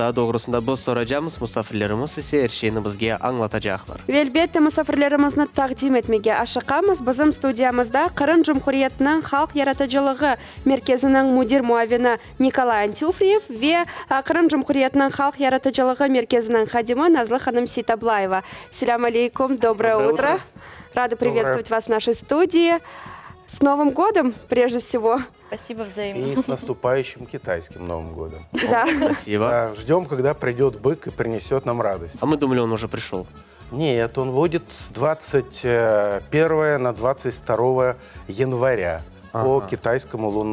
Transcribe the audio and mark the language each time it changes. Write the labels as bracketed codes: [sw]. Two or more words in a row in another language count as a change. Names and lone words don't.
[crh] Daha doğrusunda biz soracağımız musafirlerimiz ise her şeyini bizge anlatacaklar. Elbette musafirlerimizni taqdim etmege aşıqamiz. Bizim studiyamızda Qırım Cumhuriyeti'nin Halk Yaratıcılığı Merkezi'nin müdir muavini Nikolay Antyufriyev ve Qırım Cumhuriyeti'nin Halk Yaratıcılığı Merkezi'nin xadimi Nazlı Hanım Sитаблаева. [ar] سلام عليكم, [ru] доброе утро. Рада приветствовать вас в нашей студии. С Новым годом, прежде всего. Спасибо взаимно. И с наступающим китайским Новым годом. Да. Спасибо. Да, ждем, когда придет бык и принесет нам радость. А мы думали, он уже пришел. Нет, он водит с 21 на 22 января по китайскому лунному